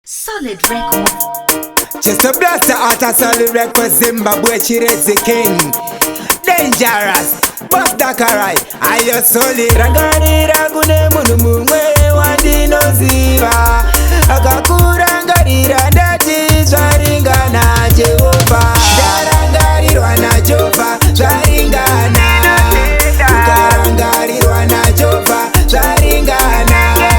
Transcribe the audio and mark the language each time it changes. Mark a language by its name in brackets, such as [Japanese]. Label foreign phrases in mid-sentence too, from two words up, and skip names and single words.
[English] Solid Record. Just a blaster out of Solid Record, Zimbabwe, Chirezi King. Dangerous, Boss Dakarai, are you solid? [Shona] Rangarira kune munhu mumwe wandinoziva. Akakurangarira ndati zvaringana Jehovah. Ndarangarirwa naJehovah, zvaringana. Ukarangarirwa naJehovah, zvaringana.